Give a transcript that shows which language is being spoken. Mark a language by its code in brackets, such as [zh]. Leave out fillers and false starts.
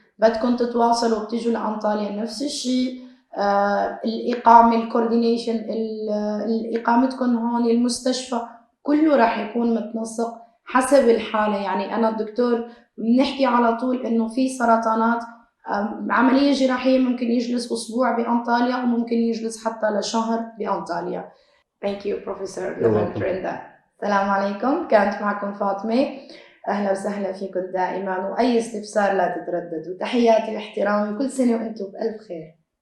[ar] بدكم تتواصلوا بتجوا لأنطاليا نفس الشيء. الإقامة، الكوردينيشن، إقامتكم هون، المستشفى كله راح يكون متنسق حسب الحالة. يعني أنا الدكتور بنحكي على طول إنه في سرطانات عملية جراحية ممكن يجلس أسبوع بأنطاليا وممكن يجلس حتى لشهر بأنطاليا. [en] Thank you Professor Levent for that. [ar] السلام عليكم، كانت معكم فاطمة. أهلا وسهلا فيكم دائما، وأي استفسار لا تترددوا. تحياتي واحترامي، كل سنة وأنتم بألف خير.